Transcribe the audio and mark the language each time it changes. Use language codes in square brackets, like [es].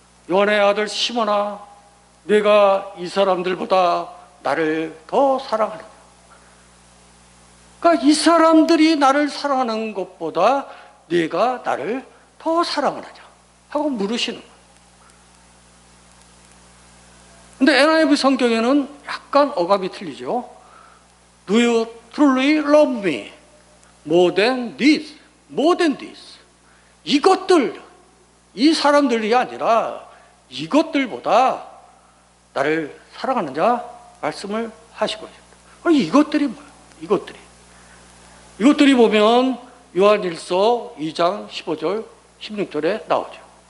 [ko] 요한의 아들 시몬아, 내가 이 사람들보다 나를 더 사랑하느냐. 그러니까 이 사람들이 나를 사랑하는 것보다 네가 나를 더 사랑하느냐 하고 물으시는 거예요. 근데 NIV 성경에는 약간 어감이 틀리죠. [en] Do you truly love me more than this? More than this. [ko] 이것들, 이 사람들이 아니라 이것들보다 나를 사랑하느냐 말씀을 하시고 있습니다. 이것들이 뭐예요? 이것들이 보면 요한일서 2장 15절 16절에 나오죠.